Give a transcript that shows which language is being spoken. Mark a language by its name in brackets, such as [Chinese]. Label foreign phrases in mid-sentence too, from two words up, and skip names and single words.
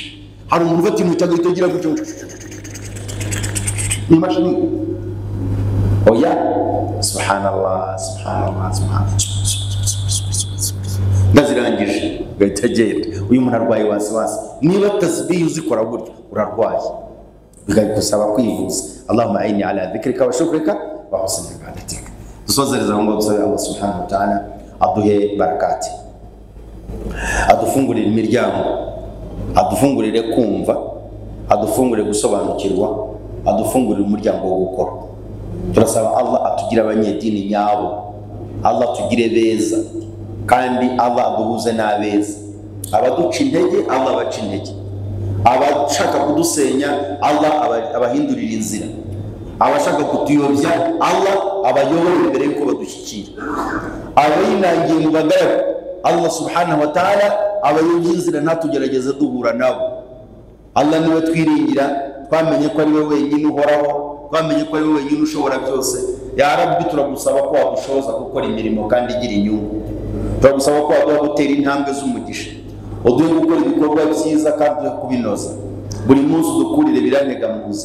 [Kinyarwanda] Hari umuntu ufite imutagahita ugira gutyo imashini. Oya, [Arabic] سبحان الله سبحان الله سبحان الله, [Kinyarwanda] ndazirangije gahita genda. Uyu muntu arwaye wasiwasi, niba tasbih uzikora gutyo urarwaye, bigusaba kwivuza. [Arabic] اللهم أعني على ذكرك وشكرك وحسن عبادتك. [Kinyarwanda] tusozereza ngo dusabe Allah [Arabic] سبحانه وتعالى [Kinyarwanda] aduhe barakati, adufungurire imiryango, adufungurire kumva, adufungurire gusobanukirwa, adufungurire umuryango wo gukora. Turasaba Allah atugira abanyedini nyabo, Allah tugire beza, kandi Allah aduhuze n'abeza. Abaduca intege Allah abaca intege, abashaka kudusenya Allah abahindurira inzira, abashaka kutuyobya Allah abayobora imbere yuko badushyikira, abayinangiye mu bagaragu Allah [Arabic] سبحانه وتعالى [Kinyarwanda] abayobya inzira ntatugerageze duhura nabo. Allah niwe twiringira, twamenye ko ari we wenyine uhoraho, twamenye ko ari we wenyine ushobora byose. [Arabic] يا رب, [Kinyarwanda] turagusaba ko wadushoboza gukora imirimo kandi igira inyungu, turagusaba ko waduha gutera intambwe z'umugisha, uduhe gukora ibikorwa byiza kandi uduhe kubinoza, buri munsi udukurire birantega mu buzima.